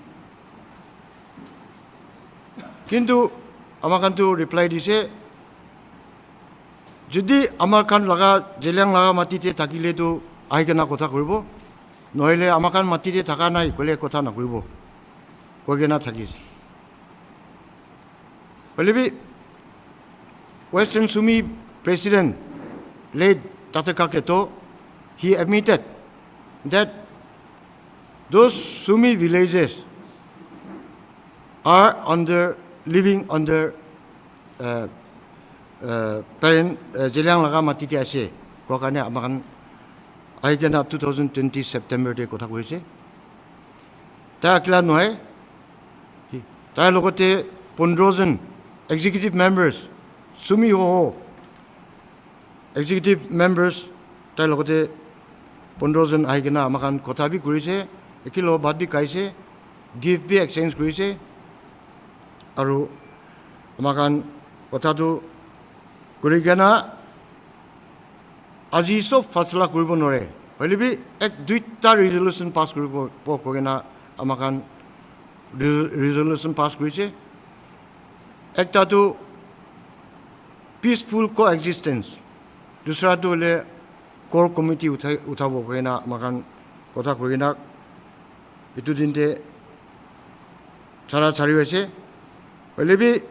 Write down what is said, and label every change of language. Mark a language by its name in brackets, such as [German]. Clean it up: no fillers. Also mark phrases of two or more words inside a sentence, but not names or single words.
[Naga Pidgin] Kintu amakan tu reply dise jodi amakan laga Zeliang laga mati te thakile tu aigena kotha koribo nohile amakan mati te thaka nai kole kotha na koribo kogena thakise. [English] Bolibi Western Sumi president late Tataka Keto he admitted that those Sumi villages are living under [Naga Pidgin] Zeliang laga mati te ase ko karne amakan aigena 2020 September de kotha koise ta akla noy ta logote 15 জন [English] executive members [Naga Pidgin] Sumi Hoho [English] executive members [Naga Pidgin] ta logote 15 জন aigena amakan kotha bi kurise ekilo bad bi kaise gift bi exchange kurise aru amakan kotha tu kurigena aji sob fasla kuribo nore hoile bi ek duita [English] resolution pass [Naga Pidgin] kuribo kogena amakan [English] resolution pass [Naga Pidgin] kurise ekta tu [English] peaceful coexistence [Naga Pidgin] dusra tu le [English] core committee [Naga Pidgin] uthabo koina makan kotha koina itu dinte chara chari hoise olebi